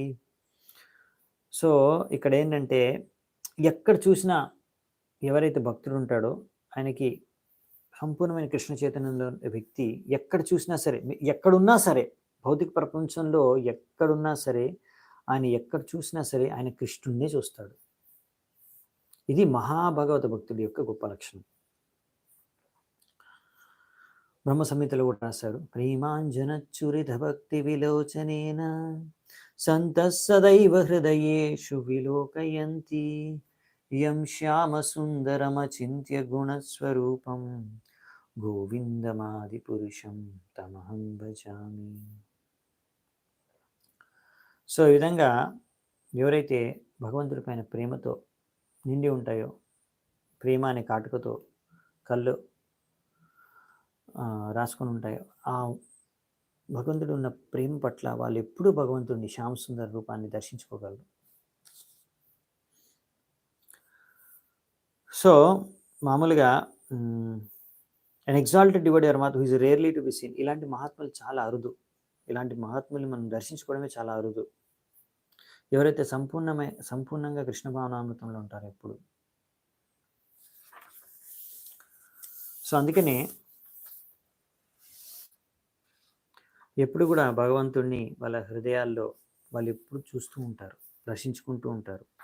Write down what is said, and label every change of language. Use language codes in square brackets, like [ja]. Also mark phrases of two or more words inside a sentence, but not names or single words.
[te] సో ఇక్కడ ఏంటంటే ఎక్కడ చూసినా ఎవరైతే భక్తుడు ఉంటాడో ఆయనకి సంపూర్ణమైన కృష్ణ చైతన్యంలో వ్యక్తి ఎక్కడ చూసినా సరే, ఎక్కడున్నా సరే, భౌతిక ప్రపంచంలో ఎక్కడున్నా సరే, ఆయన ఎక్కడ చూసినా సరే ఆయన కృష్ణుడినే చూస్తాడు. ఇది మహాభగవత భక్తుడి యొక్క గొప్ప లక్షణం. బ్రహ్మ సంహితలో కూడా రాశారు. [sa] ప్రేమాంజనచ్చురిత భక్తి విలోచనేన సంత సదైవ హృదయేషు విలోకయంతి యం శ్యామ సుందరమచింత్య గుణస్వరూపం గోవిందమాది పురుషం తమహం భజామి. [te] సో ఈ విధంగా ఎవరైతే భగవంతుడి పైన ప్రేమతో నిండి ఉంటాయో, ప్రేమ అనే కాటుకతో కళ్ళు రాసుకొని ఉంటాయో, ఆ భగవంతుడు ఉన్న ప్రేమ పట్ల వాళ్ళు ఎప్పుడూ భగవంతుడిని శ్యామ సుందర రూపాన్ని దర్శించుకోగలరు. [en] సో మామూలుగా an exalted devotee are who is rarely to be seen. [te] ఇలాంటి మహాత్ములు చాలా అరుదు. ఇలాంటి మహాత్ముల్ని మనం దర్శించుకోవడమే చాలా అరుదు. ఎవరైతే సంపూర్ణంగా కృష్ణ భావనామృతంలో ఉంటారో ఎప్పుడు. సో అందుకనే ఎప్పుడు కూడా భగవంతుడిని వాళ్ళ హృదయాల్లో వాళ్ళు ఎప్పుడు చూస్తూ ఉంటారు, దర్శించుకుంటూ ఉంటారు.